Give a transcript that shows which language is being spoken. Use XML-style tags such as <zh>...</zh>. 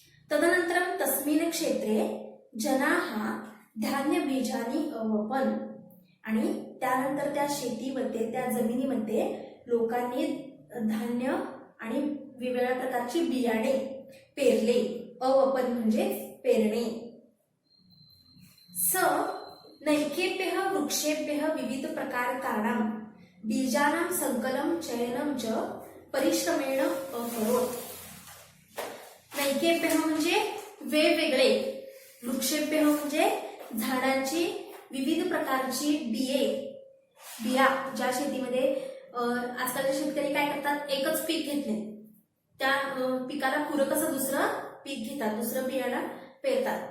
<sa>तदनंतरम तस्मिन क्षेत्रे जनाः धान्य बीजानी अवपन,</sa> <mr>आणि त्यानंतर त्या शेतीमध्ये, त्या जमिनीमध्ये लोकांनी धान्य आणि वेगवेगळ्या प्रकारची बियाणे पेरले. अवपन म्हणजे पेरणे.</mr> <sa>स नैकेभ्यः वृक्षेभ्यः विविध प्रकार कारणां बीजानां संकलम चयनं च परिश्रमेण अकरोत.</sa> <mr>नैकेभ्यः म्हणजे वेगवेगळे, वृक्षेभ्यः म्हणजे झाडांची विविध प्रकारची बिया, ज्या शेतीमध्ये आजकालचे शेतकरी काय करतात, एकच पीक घेतले, त्या पिकाला पूरक असं दुसरं पीक घेतात, दुसरं बियाणं पेरतात.</mr>